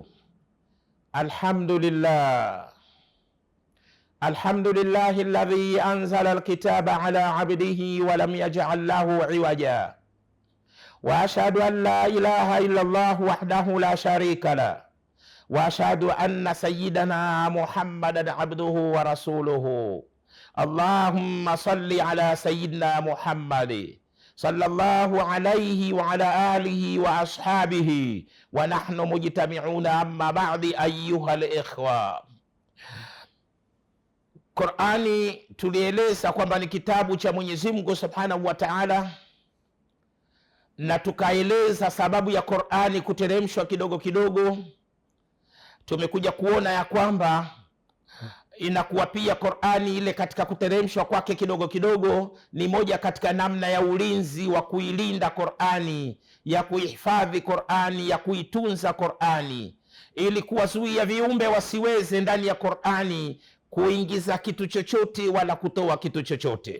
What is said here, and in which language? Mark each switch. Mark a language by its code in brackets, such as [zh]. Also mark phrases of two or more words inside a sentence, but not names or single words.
[ar] الحمد لله، الحمد لله الذي أنزل الكتاب على عبده ولم يجعل له عوجا، وأشهد أن لا إله إلا الله وحده لا شريك لا، وأشهد أن سيدنا محمدا عبده ورسوله. اللهم صل على سيدنا محمد صلى الله عليه وعلى آله وأصحابه ونحن مجتمعون أما بعد. أيها الإخوة, [sw] Qur'ani tulieleza kwamba ni kitabu cha Mwenyezi Mungu [ar] سبحانه وتعالى, [sw] na tukaeleza sababu ya Qur'ani kuteremshwa kidogo kidogo. Tumekuja kuona ya kwamba inakuwa pia Qur'ani ile katika kuteremshwa kwake kidogo kidogo ni moja katika namna ya ulinzi wa kuilinda Qur'ani, ya kuihifadhi Qur'ani, ya kuitunza Qur'ani, ili kuwazuia viumbe wasiweze ndani ya Qur'ani kuingiza kitu chochote wala kutoa kitu chochote.